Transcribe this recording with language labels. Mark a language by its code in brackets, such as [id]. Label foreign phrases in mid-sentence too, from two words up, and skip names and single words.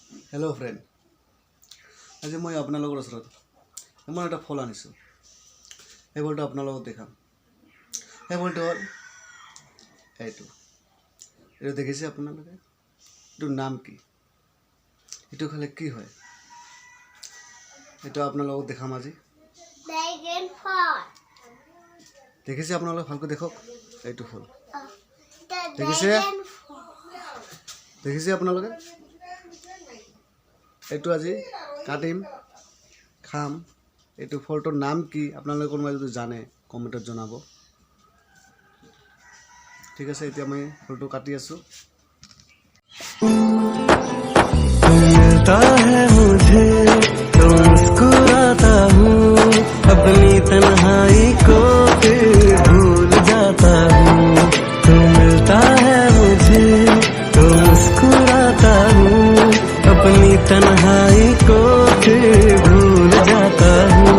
[en] Hello friend, [as] আজি মই आपनालोকৰ ওচৰত ইমান এটা ফল আনিছোঁ। এই ফলটো আপোনালোকক দেখাম। এই ফলটো হ'ল এইটো দেখিছে আপোনালোকে? এইটোৰ নাম কি? এইটো খালে কি হয়? এইটো আপোনালোকক দেখাম আজি। দেখিছে আপোনালোকে? ভালকৈ দেখক। এইটো ফল দেখিছে আপোনালোকে? এইটো আজি কাটিম, খাম। এইটো ফলটোৰ নাম কি আপোনালোকে কোনোবাই যদি জানে কমেণ্টত জনাব। ঠিক আছে, এতিয়া মই ফলটো কাটি আছোঁ। [hi] मिलता है मुझे तो मुस्कुराता हूँ, अपनी तन्हाई को फिर भूल जाता हूँ। तू मिलता है मुझे तो मुस्कुराता हूँ, अपनी तन्हाई को फिर भूल जाता हूँ।